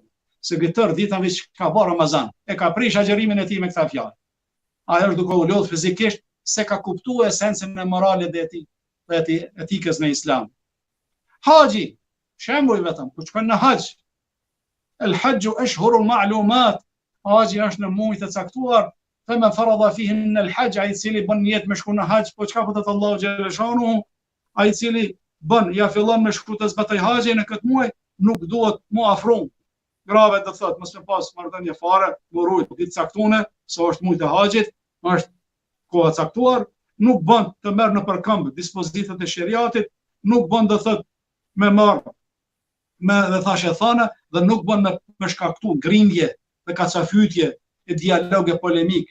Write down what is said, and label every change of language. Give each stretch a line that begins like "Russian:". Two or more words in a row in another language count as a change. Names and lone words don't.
Albanian: Se këtë ditën që ka bërë Ramazan, e ka prish agjerimin e tij me këta fjalë. Ai është duke u lodhur fizikisht se ka kuptuar esencën e moralit dhe etikës në Islam. Haxhi, shembull vetëm, kur shkon në haxh.
Arabic: الحج أشهر معلومات.
Albanian: Haxhi është në muaj të caktuar,
Arabic: فمن فرض فيهن الحج,
Albanian: ai i cili bën niyet me shku në haxh, po çka po thot Allahu
Arabic: جل شأنه,
Albanian: ai i cili bën, ja fillon me shku të zbatoj haxhin në këtë muaj, nuk duhet mu afron. Grave do thot, mos me pas marrëdhënie fare, morujt ditë caktune, se është muaj të haxhit, është koha caktuar, nuk bën të merr në përkëmbë dispozitat e shariatit, nuk bën do thot me marr me dhe thashë thana, dhe nuk bën me shkaktu grindje dhe kacafytje e dialoge polemik.